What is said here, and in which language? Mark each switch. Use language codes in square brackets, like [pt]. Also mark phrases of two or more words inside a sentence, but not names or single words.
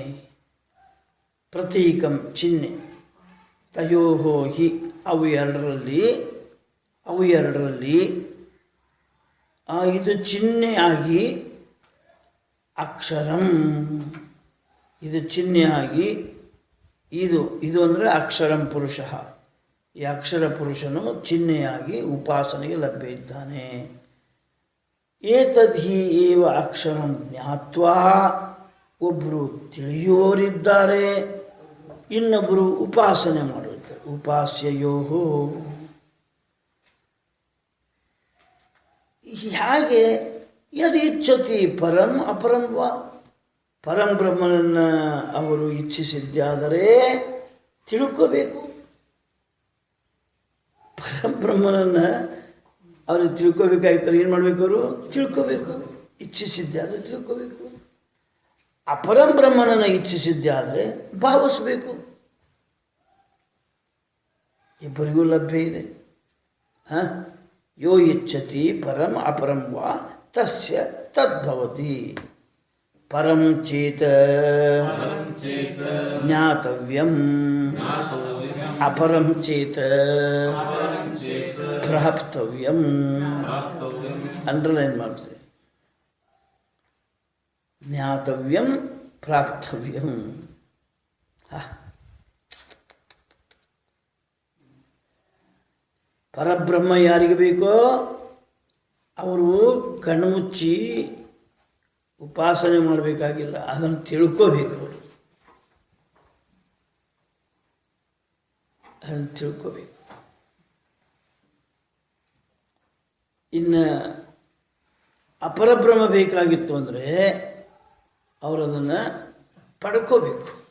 [kn] ಪ್ರತೀಕಂ ಚಿಹ್ನೆ, [sa] ತಯೋಹೋ ಹಿ [kn] ಅವು ಎರಡರಲ್ಲಿ ಇದು ಚಿಹ್ನೆಯಾಗಿ ಅಕ್ಷರಂ, ಇದು ಚಿಹ್ನೆಯಾಗಿ ಇದು ಅಂದರೆ ಅಕ್ಷರಂ ಪುರುಷ. ಈ ಅಕ್ಷರ ಪುರುಷನು ಚಿಹ್ನೆಯಾಗಿ ಉಪಾಸನೆಗೆ ಲಭ್ಯ ಇದ್ದಾನೆ. [sa] ಏತದ್ಹಿ ಏವ ಅಕ್ಷರಂ ಜ್ಞಾತ್ವಾ, [kn] ಒಬ್ಬರು ತಿಳಿಯುವವರಿದ್ದಾರೆ, ಇನ್ನೊಬ್ಬರು ಉಪಾಸನೆ ಮಾಡುತ್ತಾರೆ. ಉಪಾಸ್ಯಯೋಹೋ. ಹಾಗೆ [sa] ಯದಿ ಇಚ್ಛತಿ ಪರಂ ಅಪರಂ ವಾ, [kn] ಪರಂ ಬ್ರಹ್ಮನನ್ನು ಅವರು ಇಚ್ಛಿಸಿದ್ದಾದರೆ ತಿಳ್ಕೋಬೇಕು. ಪರಬ್ರಹ್ಮನನ್ನು ಅವ್ರಿಗೆ ತಿಳ್ಕೊಬೇಕಾಗಿರ್ತಾರೆ. ಏನು ಮಾಡಬೇಕು? ಅವರು ತಿಳ್ಕೋಬೇಕು. ಇಚ್ಛಿಸಿದ್ದೆ ಆದರೆ ತಿಳ್ಕೋಬೇಕು. ಅಪರಂಬ್ರಹ್ಮನನ್ನು ಇಚ್ಛಿಸಿದ್ದೆ ಆದರೆ ಭಾವಿಸ್ಬೇಕು. ಇಬ್ಬರಿಗೂ ಲಭ್ಯ ಇದೆ. [sa] ಯೋ ಇಚ್ಛತಿ ಪರಂ ಅಪರಂ ವಾ ತಸ್ಯ ತದ್ಭವತಿ. ಪರಂ ಚೇತ ಜ್ಞಾತವ್ಯಂ, ಅಪರಂ ಚೇತ ಪ್ರಾಪ್ತವ್ಯಂ. [kn] ಅಂಡರ್ಲೈನ್ ಮಾಡ್ರಿ. [sa] ಜ್ಞಾತವ್ಯಂ ಪ್ರಾಪ್ತವ್ಯಂ. [kn] ಪರಬ್ರಹ್ಮ ಯಾರಿಗೆ ಬೇಕೋ ಅವರು ಕಣ್ಮುಚ್ಚಿ ಉಪಾಸನೆ ಮಾಡಬೇಕಾಗಿಲ್ಲ, ಅದನ್ನು ತಿಳ್ಕೋಬೇಕು. ಅವರು ಅದನ್ನು ತಿಳ್ಕೋಬೇಕು. ಇನ್ನು ಅಪರಬ್ರಹ್ಮ ಬೇಕಾಗಿತ್ತು ಅಂದರೆ ಅವರು ಅದನ್ನು ಪಡ್ಕೋಬೇಕು.